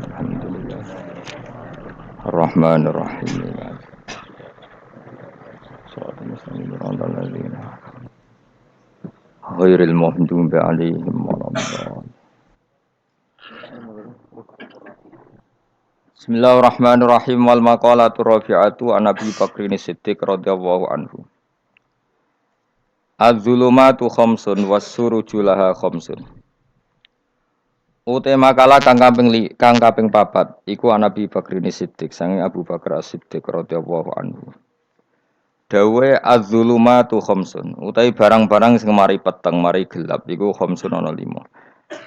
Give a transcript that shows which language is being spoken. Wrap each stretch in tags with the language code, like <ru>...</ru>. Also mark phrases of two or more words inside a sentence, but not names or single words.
<ar>الحمد لله الرحمن الرحيم. صراط المستقيم صراط الذين غير المغضوب عليهم ولا الضالين. بسم الله الرحمن الرحيم. والمقالة الرابعة عن أبي بكر الصديق رضي الله عنه. الظلمات خمس والسرج لها خمس.</ar> <jv>Ute makalah kang kaping papat iku Nabi Bakrin Siddiq sange Abu Bakar As-Siddiq</jv> <ar>رضي الله عنه.</ar> <jv>Dawe</jv> <ar>الظلمات خمس</ar> <jv>utawi barang-barang sing mari peteng mari gelap iku khamsun ana 5.</jv>